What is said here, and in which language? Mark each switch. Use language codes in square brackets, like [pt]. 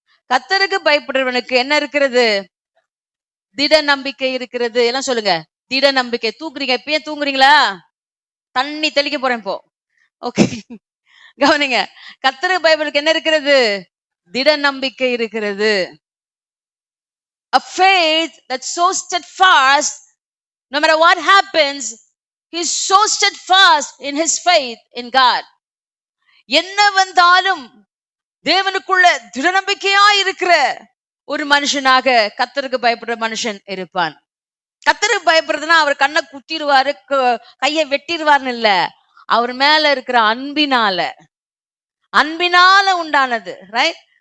[ta] கர்த்தருக்கு பயப்படுறவனுக்கு என்ன இருக்கிறது? திட நம்பிக்கை இருக்கிறது. எல்லாம் சொல்லுங்க, திட நம்பிக்கை. தூங்குறீங்க, இப்பயே தூங்குறீங்களா? தண்ணி தெளிக்க போறேன் இப்போ. ஓகே, கவனிங்க. கர்த்தருக்கு பயப்படுறவனுக்கு என்ன இருக்கிறது? திட நம்பிக்கை இருக்கிறது. [en] A faith that's so steadfast, no matter what happens, he's so steadfast in his faith in God. [ta] என்ன வந்தாலும் தேவனுக்குள்ள திட நம்பிக்கையா இருக்கிற ஒரு மனுஷனாக கர்த்தருக்கு பயப்படுற மனுஷன் இருப்பான். கர்த்தருக்கு பயப்படுறதுன்னா அவர் கண்ணை குத்திடுவாரு, கையை வெட்டிடுவார்னு இல்ல. அவர் மேல இருக்கிற அன்பினால உண்டானது. ரைட்?